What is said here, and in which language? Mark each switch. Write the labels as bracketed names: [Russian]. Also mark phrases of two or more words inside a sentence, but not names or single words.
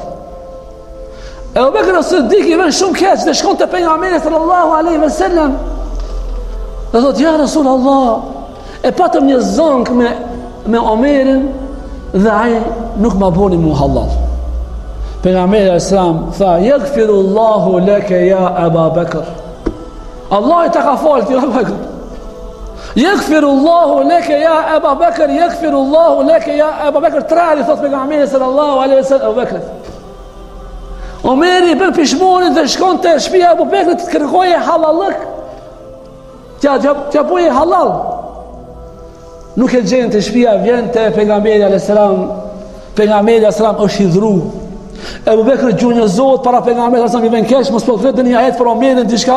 [Albanian] Ebu Bekr as-Siddiq i vjen shumë keq dhe shkon te pejgamberi [Arabic] صلى الله عليه وسلم. [Albanian] Dhe thot, [Arabic] يا رسول الله, [Albanian] e patëm një zonk me Omerin dhe ai nuk ma boni mu halal. Pejgamberi sallam tha, [Arabic] يغفر الله لك يا أبا بكر. [Albanian] Allah i ta ka falë ti Abu Bekr. [Arabic] يغفر الله لك يا أبا بكر يغفر الله لك يا أبا بكر. [Albanian] Trali thot pejgamberi [Arabic] صلى الله عليه وسلم [Albanian] Abu Bekr. Omeri bën pishmonin dhe shkon te shtëpia e Abu Bekrit të kërkoje halallëk. Tja boje halal. Nuk e gjen te shtëpia, vjen te pejgamberi [Arabic] عليه السلام. [Albanian] Pejgamberi [Arabic] عليه السلام [Albanian] është hidhru. Abu Bekri gjunjëzohet para pejgamberit [Arabic] عليه السلام, [Albanian] i vjen keq, mos po flet në një ajet për Omerin diçka.